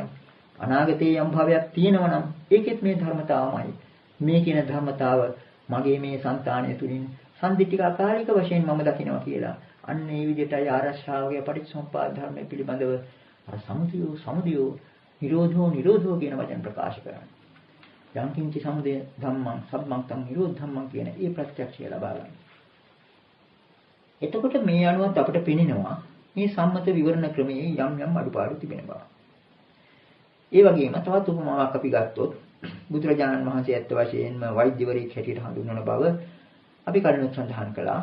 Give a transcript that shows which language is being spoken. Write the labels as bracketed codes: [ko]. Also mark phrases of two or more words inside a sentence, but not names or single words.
[si] අනාගතයේ යම් භාවයක් තියෙනවා නම් ඒකෙත් මේ ධර්මතාවමයි. මේ කියන ධර්මතාව මගේ මේ సంతානය තුලින් [pi] සම්දිට්ඨික අකාලික [si] වශයෙන් මම දකිනවා කියලා. අන්න ඒ විදිහටයි ආරක්ෂාවගේ පටිච්චසමුප්පාද ධර්මයේ පිළිබඳව අර [pi] සමුදයෝ නිරෝධෝ [si] කියන වචන ප්‍රකාශ කරන්නේ. [pi] යම්කින්චි සමුදය ධම්මං සම්මං තං නිරෝධ ධම්මං [si] කියන ඒ ප්‍රත්‍යක්ෂය ලබා ගන්න. එතකොට මේ අනුවත් අපිට පෙනෙනවා මේ සම්මත විවරණ ක්‍රමයේ යම් අඩුපාඩු තිබෙන බව. ඒ වගේම තවත් උපමාවක් අපි ගත්තොත් බුදුරජාණන් වහන්සේ ඇත්ත වශයෙන්ම වෛද්‍යවරයෙක් හැටියට හඳුන්වන බව අපි කලින් සඳහන් කළා.